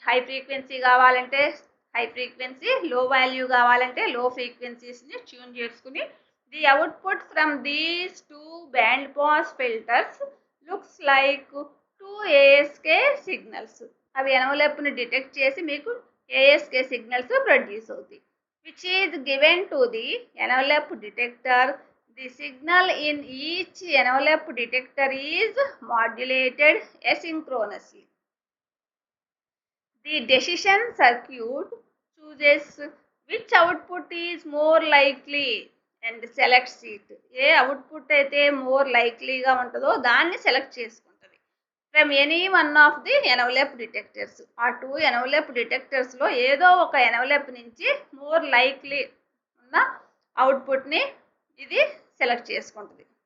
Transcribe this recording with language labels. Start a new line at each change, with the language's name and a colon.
Telugu: High frequency కావాలంటే high frequency, లో value కావాలంటే లో ఫ్రీక్వెన్సీస్ని ట్యూన్ చేసుకుని
English: The output from these 2 band pass filters looks like 2 ASK signals.
Telugu: అవి ఎన్వలప్ని డిటెక్ట్ చేసి మీకు ఏఎస్కే సిగ్నల్స్ ప్రొడ్యూస్ అవుతాయి.
English: Which is given to the envelope detector. The signal in each envelope detector is modulated asynchronously. The decision circuit chooses which output is more likely and selects it.
Telugu: ఏ output అయితే more లైక్లీగా ఉంటుందో దాన్ని select చేసుకుంటుంది
English: From any one of the envelope detectors.
Telugu: ఆ 2 envelope డిటెక్టర్స్లో ఏదో ఒక envelope నుంచి more likely ఉన్న అవుట్పుట్ని ఇది సెలెక్ట్ చేసుకుంటుంది.